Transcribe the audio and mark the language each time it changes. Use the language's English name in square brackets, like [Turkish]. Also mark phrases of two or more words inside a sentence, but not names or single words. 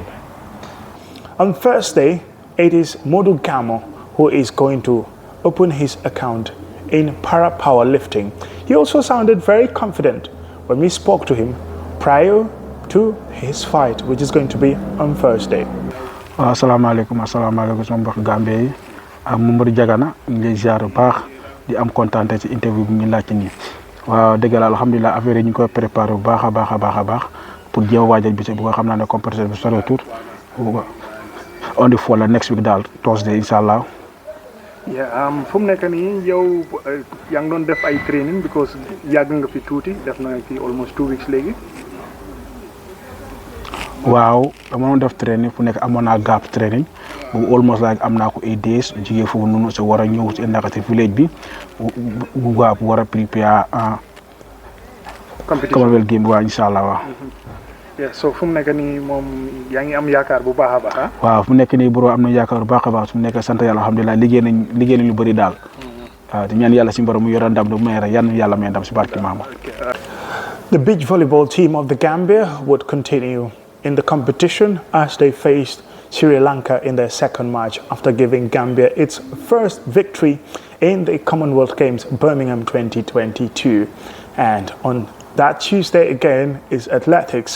[English] On Thursday, it is Modu Gamo who is going to open his account in para powerlifting. He also sounded very confident when we spoke to him prior to his fight, which is going to be on Thursday. [Wolof] Assalamualaikum sama mbokk Gambie yi Mamadou Diagana ngi lay ziar bu baax di am contenté ci interview bi ñu laaj ni waaw dëgg la alhamdulilah affaire yi ñu koy préparer bu baaxa baax pour jéem waajal bi bu nga xam naa ne compétition bi sore tout [English] on the fall next week [Wolof] daal Thursday inshallah. [English] Yeah, [Wolof] fu mu nekk nii yow yaa ngi doon def ay training because yàgg nga fi tuuti def na fi [English] almost 2 weeks [Wolof] léegi. Waaw dama doon def training fu nekk amoon naa gap training bu [English] almost like [Wolof] am naa ko 8 days jigee foofu noonu si war a ñëw si Ndakati village bi bu gap war a prepare Commonwealth game bi waa inshallah waaw. Yeah, so fu mu nekk nii moom yaa ngi am yaakaar bu baax a baax. Waaw fu mu nekk nii bro am na yaakaar bu baax a baax su mu nekk sant yàlla alhamdulilah liggéey nañ lu bëri daal. waaw di ñaan yàlla si borom mu yore ndam du may rek yan yàlla may ndam si barke maama. [English] The beach volleyball team of the Gambia would continue in the competition as they faced Sri Lanka in their second match after giving Gambia its first victory in the Commonwealth Games Birmingham 2022. And on that Tuesday again is athletics.